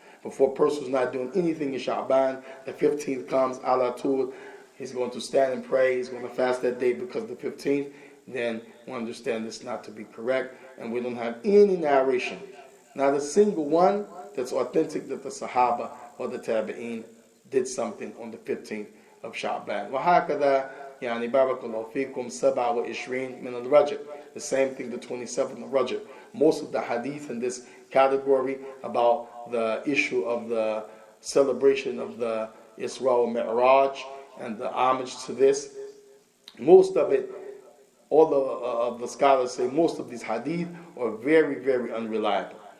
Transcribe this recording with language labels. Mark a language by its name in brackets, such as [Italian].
[English] But for a person who's not doing anything in Sha'ban, the 15th comes, ala tul, he's going to stand and pray, he's going to fast that day because the 15th, then we understand this not to be correct, and we don't have any narration, not a single one that's authentic that the Sahaba or the Tabi'een did something on the 15th of Sha'ban. [Arabic] وَهَكَذَا يعني بارك الله فيكم 27 من الرجب. [English] The same thing, the 27th of Rajab. Most of the hadith in this category about the issue of the celebration of the Isra and Mi'raj and the homage to this, most of it, all of the scholars say most of these hadith are very, very unreliable.